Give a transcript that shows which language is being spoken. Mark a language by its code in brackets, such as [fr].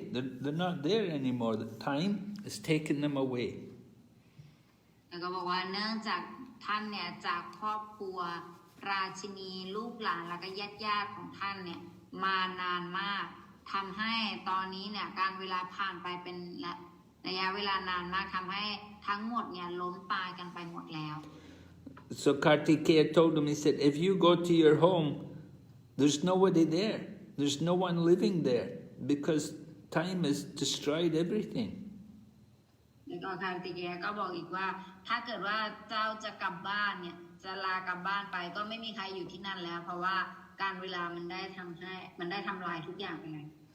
[en] They're not there anymore. The time has taken them away. [th] แล้วก็บอกว่าเนื่องจากท่านเนี่ยจากครอบครัวราชินีลูกหลานแล้วก็ญาติของท่านเนี่ยมานานมากทำให้ตอนนี้เนี่ยการเวลาผ่านไปเป็นระยะเวลานานมากทำให้ทั้งหมดเนี่ยล้มตายกันไปหมดแล้ว [en] So Kartikeya told him, he said, if you go to your home, there's nobody there. There's no one living there because time has destroyed everything. [th] แล้วก็คาร์ติเกยก็บอกอีกว่าถ้าเกิดว่าเจ้าจะกลับบ้านเนี่ยจะลากลับบ้านไปก็ไม่มีใครอยู่ที่นั่นแล้วเพราะว่าการเวลามันได้ทำลายทุกอย่างไปเลย